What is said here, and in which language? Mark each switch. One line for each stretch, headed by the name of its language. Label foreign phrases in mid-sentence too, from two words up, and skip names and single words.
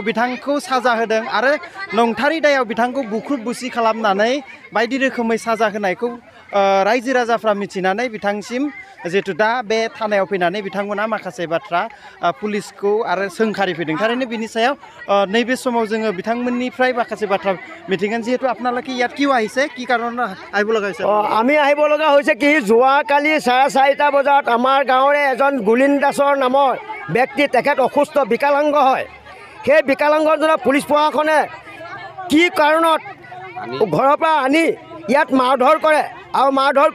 Bodo: बिथांखौ साजा होदों आरो नंथारै दायाव बिथांखौ बुख्रुब बुसि खालामनानै बायदि रोखोमै साजा होनायखौ रायजो राजाफ्रा मिथिनानै बिथांसिम जिहेतु दा बे थानायाव फैनानै बिथांमोना माखासे बाथ्रा पुलिसखौ आरो सोंखारिफैदों थारैनो बिनि सायाव नैबे समाव जोङो बिथांमोननिफ्राय माखासे बाथ्रा मिथिगोन जिहेतु
Assamese: আপোনালোকে ইয়াত কিয় আহিছে কি কাৰণত আহিব লগা হৈছে আমি আহিব লগা হৈছে কি যোৱাকালি 4:30 বজাত আমাৰ গাঁৱৰে এজন গুলিন দাসৰ নামৰ ব্যক্তি তেখেত অসুস্থ বিকলাংগ হয় সেই বিকলাংগজনক পুলিচ প্ৰশাসনে কি কাৰণত ঘৰৰ পৰা আনি ইয়াত মাৰধৰ কৰে আৰু মাৰধৰ